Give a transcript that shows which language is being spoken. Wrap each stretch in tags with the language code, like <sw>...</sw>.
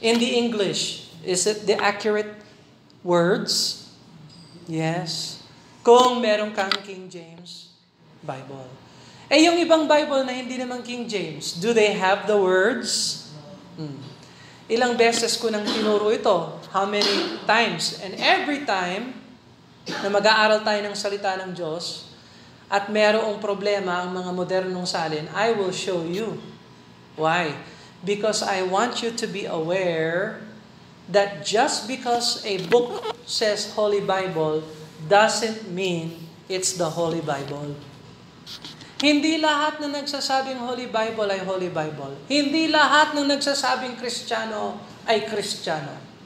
<en>In the English, is it the accurate words? Yes.</en> <tl>Kung meron kang King James Bible. Eh yung ibang Bible na hindi naman King James,</tl> <en>do they have the words?</en> <tl>Ilang beses ko nang tinuro ito.</tl> <en>How many times?</en> <tl>And every time na mag-aaral tayo ng salita ng Diyos at merong problema ang mga modernong salin,</tl> <en>I will show you. Why? Because I want you to be aware that just because a book says Holy Bible doesn't mean it's the Holy Bible.</en> <tl>Hindi lahat na nagsasabing Holy Bible ay Holy Bible. Hindi lahat ng nagsasabing Kristiyano ay Kristiyano.</tl>